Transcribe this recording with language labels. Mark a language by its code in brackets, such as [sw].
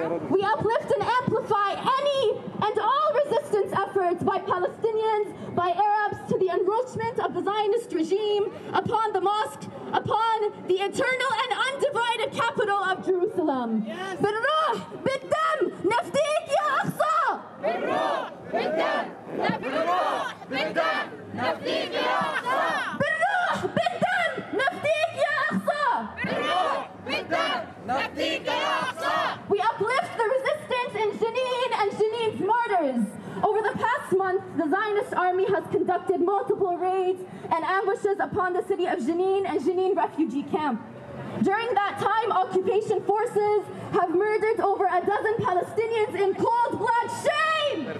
[en] We uplift and amplify any and all resistance efforts by Palestinians, by Arabs, to the encroachment of the Zionist regime upon the mosque, upon the eternal and undivided capital of Jerusalem. [ar] بالروح بالدم نفديك يا أقصى. بالروح بالدم بالروح بالدم نفديك يا أقصى. بالروح بالدم نفديك يا أقصى. بالروح بالدم نفديك يا أقصى. [en] We uplift the resistance in Jenin and Jenin's martyrs. Over the past month, the Zionist army has conducted multiple raids and ambushes upon the city of Jenin and Jenin refugee camp. During that time, occupation forces have murdered over a dozen Palestinians in cold blood. Shame!